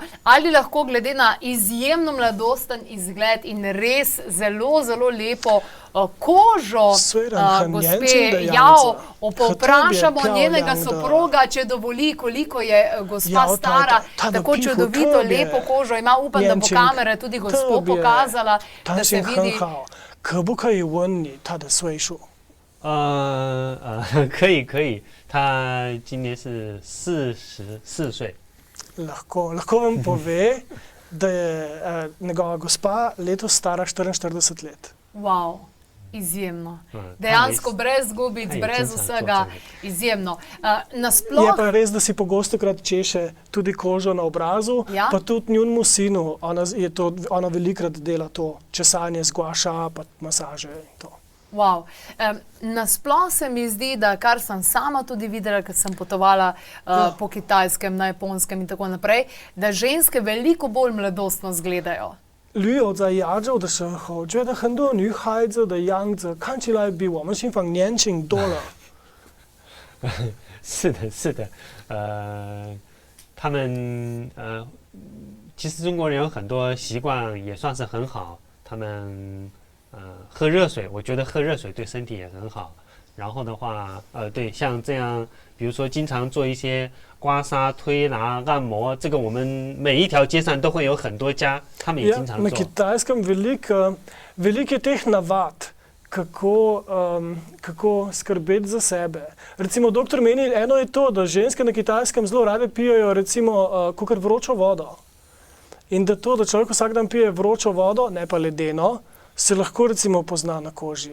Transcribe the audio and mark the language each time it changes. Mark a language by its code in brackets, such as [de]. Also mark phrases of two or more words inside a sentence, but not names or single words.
[sl] Ali lahko glede na izjemno mladosten izgled in res zelo, zelo lepo kožo gospe Yao, povprašamo njenega soproga, če dovoli, koliko je gospa stara, tako čudovito lepo kožo ima. Upam, da bo kamera tudi gospo pokazala, da se vidi. [zh] 可不可以问你他的岁数？可以，他今年是44岁。 [sl] Lahko vam pove, da je njegova gospa letos stara 44 let. Wow. Izjemno. Dejansko brez gubic, brez vsega, izjemno. Nasploh... Je pa res, da si pogostokrat češe tudi kožo na obrazu, Ja. pa tudi njunemu sinu, ona velikrat dela to česanje z guaša, pa masaže in to. Wow. Nasploh se mi zdi, da kar sem sama tudi videla, ker sem potovala po Kitajskem, na Japonskem in tako naprej, da ženske veliko bolj mladostno izgledajo. [zh] 驴友在亚洲的时候，觉得很多女孩子的样子看起来比我们新房年轻多了。是的，是的，他们其实中国人有很多习惯也算是很好，他们喝热水，我觉得喝热水对身体也很好。然后的话，对，像这样，比如说经常做一些刮痧、推拿、按摩，这个我们每一条街上都会有很多家，他们也经常 [sl] Na [zh] 做。 [sl] Kitajskem veliko je teh navad, kako skrbeti za sebe. Recimo, doktor meni, eno je to, da ženske na Kitajskem zelo rade pijejo recimo kakor vročo vodo. In da to, da človek vsak dan pije vročo vodo, ne pa ledeno, se lahko recimo pozna na koži.